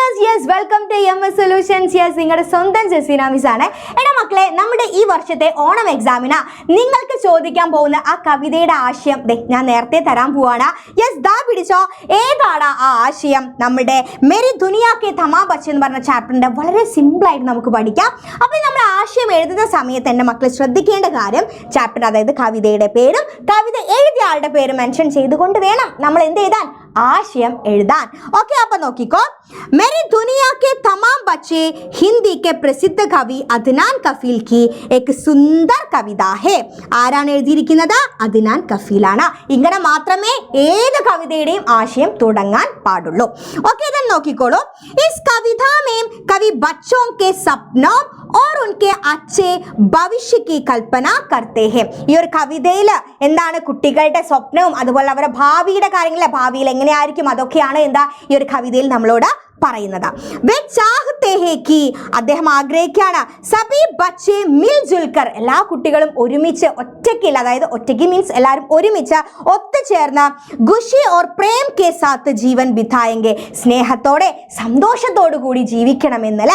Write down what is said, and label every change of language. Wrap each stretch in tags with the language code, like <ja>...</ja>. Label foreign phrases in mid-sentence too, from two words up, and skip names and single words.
<en>Yes, welcome to MS Solutions. Yes,</en> <ml>നിങ്ങളുടെ സ്വന്തം ജസീന മിസ് ആണ്. എടാ മക്കളെ, നമ്മുടെ ഈ വർഷത്തെ ഓണം എക്സാമിന് നിങ്ങൾക്ക് ചോദിക്കാൻ പോകുന്ന ആ കവിതയുടെ ആശയം ഞാൻ നേരത്തെ തരാൻ പോവാണ്. യെസ്, ദാ പിടിച്ചോ. ഏതാണ് ആ ആശയം? നമ്മുടെ മെരി ദുനിയാ കെ തമാം ബച്ച് എന്ന് പറഞ്ഞ ചാപ്റ്ററിന്റെ വളരെ സിമ്പിൾ ആയിട്ട് നമുക്ക് പഠിക്കാം. അപ്പോൾ നമ്മൾ ആശയം എഴുതുന്ന സമയത്ത് എൻ്റെ മക്കൾ ശ്രദ്ധിക്കേണ്ട കാര്യം, ചാപ്റ്റർ അതായത് കവിതയുടെ പേരും കവിത എഴുതിയ ആളുടെ പേരും മെൻഷൻ ചെയ്തുകൊണ്ട് വേണം നമ്മൾ എന്ത് എഴുതാൻ, आशयम एഴുതാൻ. ओके, आप നോക്കിക്കോ.</ml> <hi>मेरी दुनिया के तमाम बच्चे हिंदी के प्रसिद्ध कवि अदनान कफील की एक सुंदर कविता है.</hi> <ml>ആരാണ് എഴുതിയിരിക്കുന്നത്? അദ്നാൻ കഫീലാണ്. ഇങ്ങനെ മാത്രമേ ഏത് കവിതയുടെയും ആശയം തുടങ്ങാൻ പാടുള്ളൂ. ഓക്കെ, then നോക്കിക്കോളൂ.</ml> <hi>इस कविता में कवि बच्चों के सपनों और उनके अच्छे भविष्य की कल्पना करते हैं.</hi> <ml>ഈ ഒരു കവിതയിൽ എന്താണ് കുട്ടികളുടെ സ്വപ്നവും അതുപോലെ അവരുടെ ഭാവിയുടെ കാര്യങ്ങളെ, ഭാവിയിൽ എങ്ങനെയായിരിക്കും അതൊക്കെയാണ് എന്താ ഈ ഒരു കവിതയിൽ നമ്മളോട് പറയുന്നത്.</ml> <hi>वे चाहते हैं कि,</hi> <ml>അദ്ദേഹം ആഗ്രഹിക്കുകയാണ്,</ml> <hi>सभी बच्चे मिल जुलकर,</hi> <ml>എല്ലാ കുട്ടികളും ഒരുമിച്ച്, ഒറ്റയ്ക്കില്ല, അതായത് ഒറ്റയ്ക്ക് മീൻസ് എല്ലാവരും ഒരുമിച്ച് ഒത്തുചേർന്ന്</ml> <hi>खुशी और प्रेम के साथ जीवन बिताएंगे,</hi> <ml>സ്നേഹത്തോടെ സന്തോഷത്തോടു കൂടി ജീവിക്കണമെന്നല്ലേ.</ml>